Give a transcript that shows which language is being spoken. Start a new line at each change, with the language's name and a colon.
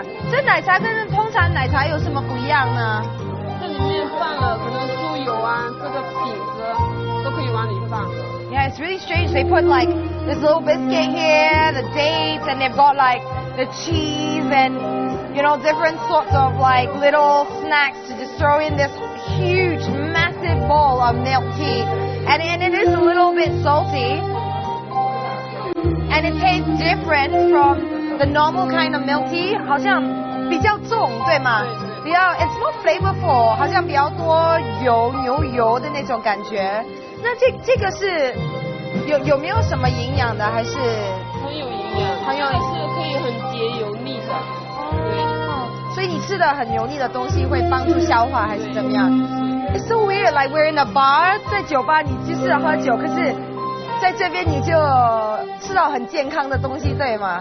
Chinese: 这奶茶跟通常奶茶有什么不一样呢？这里面放了可能酥油啊，这个饼子都可以往里放。
English: Yeah, it's really strange. They put like this little biscuit here, the dates, and they've got like the cheese and, you know, different sorts of like little snacks to just throw in this huge, massive bowl of milk tea. And it is a little bit salty. And it tastes different from the normal kind of milk tea.
Chinese: 好像比较重，对吗？比较
English: it's more flavorful，
Chinese: 好像比较多油，牛油的那种感觉。那这个是有没有什么营养的，还是很有营养？它是可以很解油腻的。对。所以你吃的很油腻的东西会帮助消化还是怎么样 ？
English: It's so weird, like we're in a bar，
Chinese: 在酒吧你就是喝酒，可是在这边你就吃到很健康的东西，对吗？